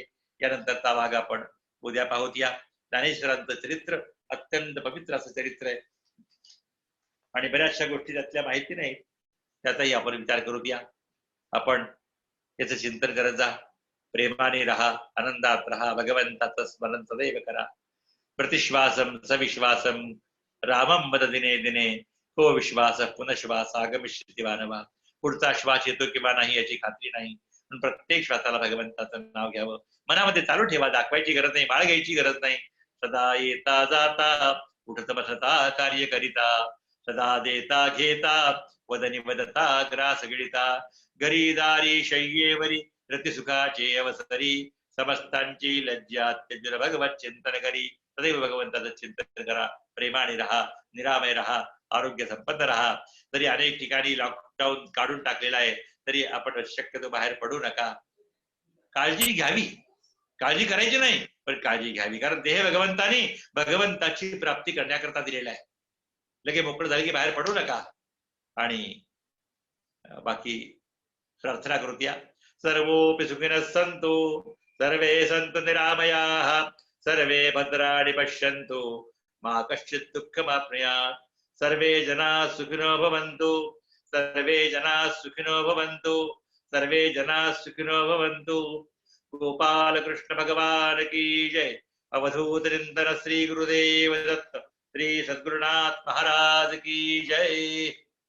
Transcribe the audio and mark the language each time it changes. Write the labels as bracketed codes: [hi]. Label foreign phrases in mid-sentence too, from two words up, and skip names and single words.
[mr] यानंतरचा भाग आपण उद्या पाहूत. या ज्ञानेश्वरांचं चरित्र अत्यंत पवित्र असं चरित्र आहे आणि बऱ्याचशा गोष्टी त्यातल्या माहिती नाही, त्याचाही आपण विचार करूत. या आपण याचं चिंतन करत जा. प्रेमाने राहा, आनंदात राहा, भगवंताचं स्मरण सदैव करा. [sa] प्रतिश्वासम सविश्वासम रामम वद दिने दिने को विश्वास पुनश्वास आगमिष्यति मानवा. [mr] पुढचा श्वास येतो किंवा नाही याची खात्री नाही, पण प्रत्येक श्वासाला भगवंताचं नाव घ्यावं. मनामध्ये चालू ठेवा, दाखवायची गरज नाही, माळ घ्यायची गरज नाही. सदा येता जाता उठत बसता कार्य करिता, सदा देता घेता वदनी वदता ग्रास गिळिता, गरीदारी शय्येवरी रतिसुखाचे अवसरी, समस्तांची लज्जा त्यजुर भगवत चिंतन करी. सदैव भगवंताचं चिंतन करा. प्रेमाने राहा, निरामय राहा, आरोग्य संपन्न राहा. तरी अनेक ठिकाणी लॉकडाऊन काढून टाकलेला आहे तरी आपण शक्यतो बाहेर पडू नका. काळजी घ्यावी, काळजी करायची नाही पण काळजी घ्यावी, कारण देह भगवंतानी भगवंताची प्राप्ती करण्याकरता दिलेला आहे. लगे मोकळं झालं की बाहेर पडू नका. आणि बाकी प्रार्थना करूया. [sa] सर्वोपि सुखिनः सन्तु सर्वे सन्तु निरामयाः सर्वे भद्राणि पश्यन्तु मा कश्चित् दुःखमाप्नुयात्. सर्वे जनाः सुखिनो भवन्तु सर्वे जनाः सुखिनो भवन्तु सर्वे जनाः सुखिनो भवन्तु. [hi] गोपाल कृष्ण भगवान की जय. अवधूत चिंतन श्री गुरुदेव दत्त श्री सद्गुरुनाथ महाराज की जय.